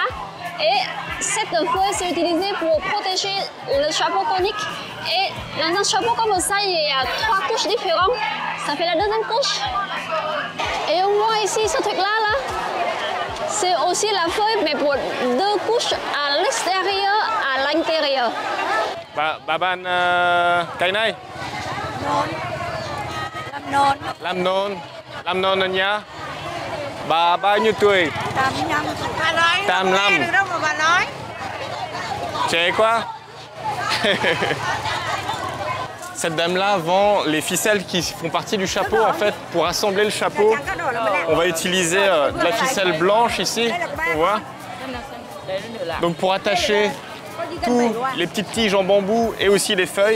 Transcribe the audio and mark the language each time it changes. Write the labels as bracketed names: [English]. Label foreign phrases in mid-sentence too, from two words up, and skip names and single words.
[French] Et cette feuille c'est utilisée pour protéger le Chapokonic. Et dans un chapeau comme ça, il y a 3 couches différentes. Ça fait la deuxième couche. Et on voit ici ce truc-là, c'est aussi la feuille, mais pour 2 couches à l'extérieur, à l'intérieur. [Vietnamese] Bà bạn cái này? Làm nôn rồi nhá. Bà bao nhiêu tuổi? 85. Bà nói 85. Nghe được đâu mà bà nói. Trẻ quá. [French] Cette dame-là vend les ficelles qui font partie du chapeau en fait. Pour assembler le chapeau, on va utiliser de la ficelle blanche ici, on voit. Donc pour attacher tous les petites tiges en bambou et aussi les feuilles.